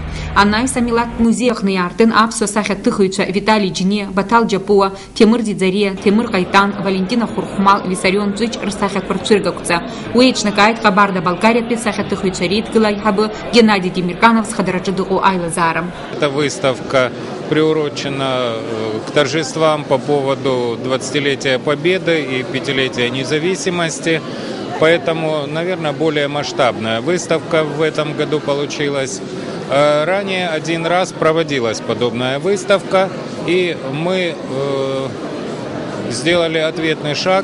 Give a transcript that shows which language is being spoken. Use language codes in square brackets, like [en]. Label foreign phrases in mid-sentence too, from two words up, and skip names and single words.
[ab] Анаис амилаҭтә музеи аҟны иаартын аԥсуа асахьаҭыхыҩцәа Виталий Џьиниа, Баҭал Џьапуа, Ҭемыр Ӡиӡариа, Ҭемыр Ҟаитан, Валентина Хәырхәмал, Виссарион Ҵәыҷ рсахьақәа рцәыргақәҵа. Уи еиҿнакааит Ҟабарда-Балкариатәи асахьаҭыхыҩцәа реидгыла аиҳабы Геннадий Темирканов зхадараҿы дыҟоу аилазаара. [ru] Эта выставка приурочена к торжествам по поводу 20-летия Победы и 5-летия независимости, поэтому, наверное, более масштабная выставка в этом году получилась. Ранее один раз проводилась подобная выставка, и мы сделали ответный шаг.